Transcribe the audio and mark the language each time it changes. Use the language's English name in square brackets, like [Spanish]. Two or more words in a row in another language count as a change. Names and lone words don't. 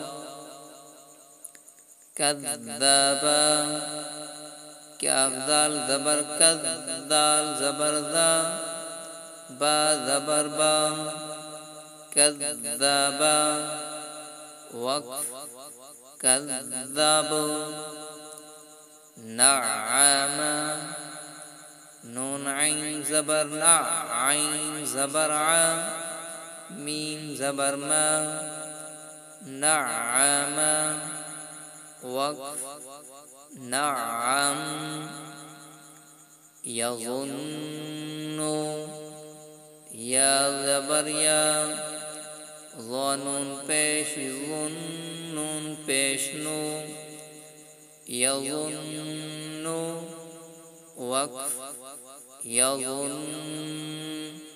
[Urdu] کذّبا کاف دال زبر کذ دال زبر دا با زبر با کذّبا وقف کذّب نعم نون عین زبر نا عین زبر عا میم زبر ما نعم وقف نعم یظنّو یا زبر یا ظنون پیش ظنّون پیش نو یظنّو وقف یظنّ